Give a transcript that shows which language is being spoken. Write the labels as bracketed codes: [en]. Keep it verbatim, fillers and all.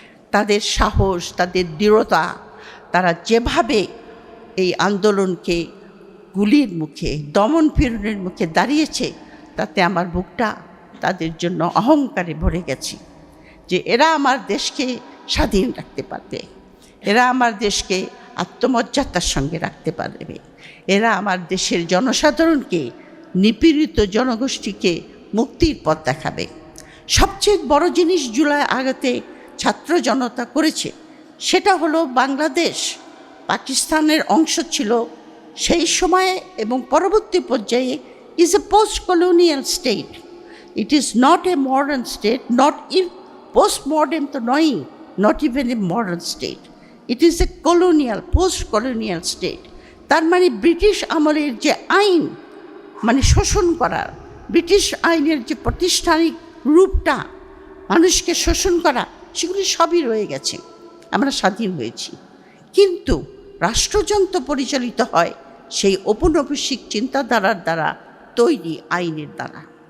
[bn] তাদের সাহস, তাদের দৃঢ়তা, তারা যেভাবে এই আন্দোলনকে গুলির মুখে, দমন পীড়নের মুখে দাঁড়িয়েছে, তাতে আমার বুকটা তাদের জন্য অহংকারে ভরে গেছে যে এরা আমার দেশকে স্বাধীন রাখতে পারবে, এরা আমার দেশকে আত্মমর্যাদার সঙ্গে রাখতে পারবে, এরা আমার দেশের জনসাধারণকে, নিপীড়িত জনগোষ্ঠীকে মুক্তির পথ দেখাবে। সবচেয়ে বড় জিনিস জুলাই আগতে ছাত্র জনতা করেছে সেটা হলো বাংলাদেশ পাকিস্তানের অংশ ছিল সেই সময়ে এবং পরবর্তী পর্যায়ে, [en] is a post-colonial state. It is not a modern state, not even post-modern to noi, not even a modern state. It is a colonial, post-colonial state. [bn] তার মানে ব্রিটিশ আমলের যে আইন, মানে শোষণ করার, ব্রিটিশ আইনের যে প্রাতিষ্ঠানিক রূপটা, মানুষকে শোষণ করা, সেগুলি সবই রয়ে গেছে। আমরা স্বাধীন হয়েছি, কিন্তু রাষ্ট্রযন্ত্র পরিচালিত হয় সেই ঔপনিবেশিক চিন্তাধারার দ্বারা তৈরি আইনের দ্বারা।